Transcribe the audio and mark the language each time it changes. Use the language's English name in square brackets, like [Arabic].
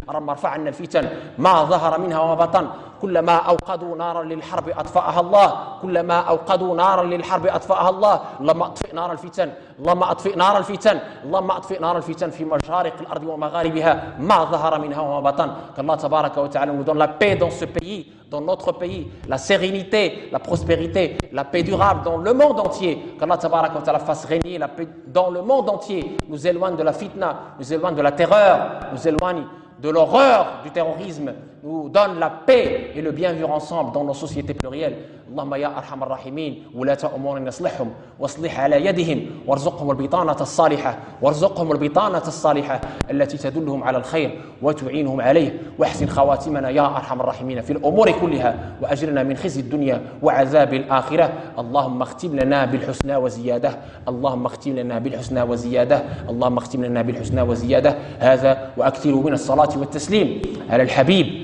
[Arabic] ربنا ارفع عنا الفتن ما ظهر منها وما بطن كلما أوقدوا نارا للحرب أطفأها الله كلما أوقدوا نارا للحرب أطفأها الله. لما أطفئ نار الفتن اللهم أطفئ نار الفتن اللهم أطفئ نار الفتن في مشارق الأرض ومغاربها ما ظهر منها وما بطن. كالله تبارك وتعالى [French] nous donne la paix dans ce pays, dans notre pays, la sérénité, la prospérité, la paix durable dans le monde entier. Qu'Allah tabaraka wa ta'ala fasse régner la paix dans le monde entier, nous éloigne de la fitna, nous éloigne de la terreur, nous éloigne de l'horreur du terrorisme, nous donne la paix et le bien vivre ensemble dans nos sociétés plurielles. [Arabic] اللهم يا أرحم الراحمين ولاة أمورنا اصلحهم واصلح على يدهم وارزقهم البطانة الصالحة وارزقهم البطانة الصالحة التي تدلهم على الخير وتعينهم عليه واحسن خواتمنا يا أرحم الراحمين في الأمور كلها وأجرنا من خزي الدنيا وعذاب الآخرة اللهم اختم لنا بالحسنى وزيادة اللهم اختم لنا بالحسنى وزيادة اللهم اختم لنا بالحسنى وزيادة هذا وأكثر من الصلاة والتسليم على الحبيب